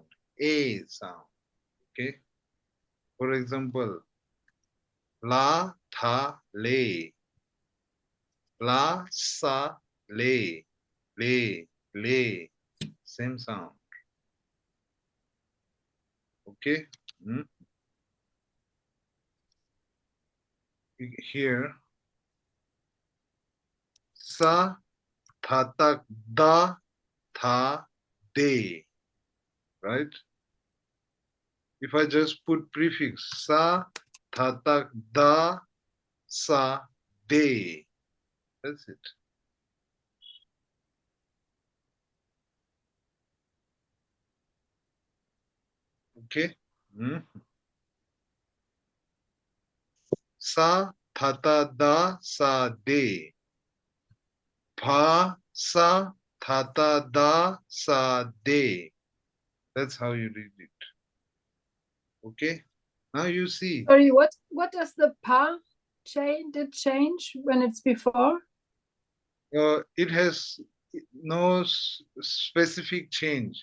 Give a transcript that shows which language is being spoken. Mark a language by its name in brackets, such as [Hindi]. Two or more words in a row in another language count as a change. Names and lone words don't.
[English] A sound. Okay. For example, [Tibetan] la tha le, la sa le, le, [English] same sound. Okay. Here, [Tibetan] sa tha tak da tha de, [English] right? If I just put prefix [Tibetan] sa tha tak da sa de, [English] that's it. [Tibetan] Okay. Sa, tha, ta, da, sa, de. Pa, sa, tha, ta, da, sa, de. [English] That's how you read it. Okay. Now you see. Sorry, what does the pa change when it's before? It has no specific change.